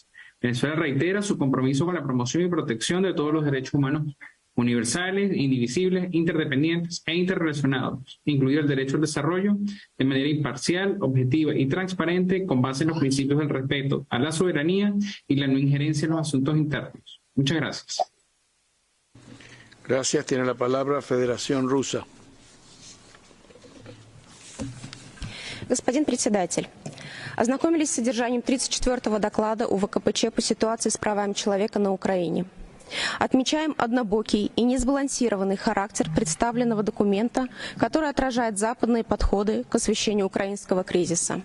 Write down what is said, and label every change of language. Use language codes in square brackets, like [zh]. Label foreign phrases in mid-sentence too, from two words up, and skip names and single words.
[es] Venezuela reitera su compromiso con la promoción y protección de todos los derechos humanos universales, indivisibles, interdependientes e interrelacionados, incluido el derecho al desarrollo, de manera imparcial, objetiva y transparente, con base en los principios del respeto a la soberanía y la no injerencia en los asuntos internos. Muchas gracias. Gracias. Tiene la palabra Федерация Руса. [ru] Господин председатель, ознакомились с содержанием 34-го доклада УВКПЧ по ситуации с правами человека на Украине. Отмечаем однобокий и несбалансированный характер представленного документа, который отражает западные подходы к освещению украинского кризиса.